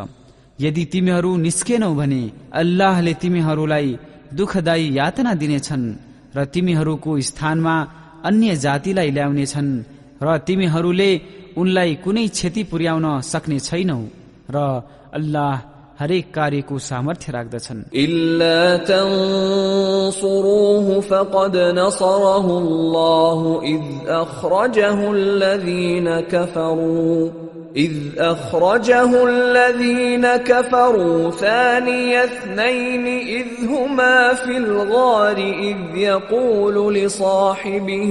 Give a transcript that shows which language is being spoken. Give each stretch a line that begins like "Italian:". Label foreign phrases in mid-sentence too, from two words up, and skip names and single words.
Nepali: यदि तिमीहरू निस्केनौ भने अल्लाहले तिमीहरूलाई दुःखदायी यातना दिनेछन् र तिमीहरूको स्थानमा अन्य जातिलाई ल्याउनेछन् र तिमीहरूले उनलाई कुनै क्षति पुर्याउन सक्ने छैनौ र अल्लाह हरेक कार्यको सामर्थ्य राख्दछन्।
Arabic: إلا تنصروه فقد نصره الله إذ أخرجه الذين كفروا ثاني اثنين إذ هما في الغار إذ يقول لصاحبه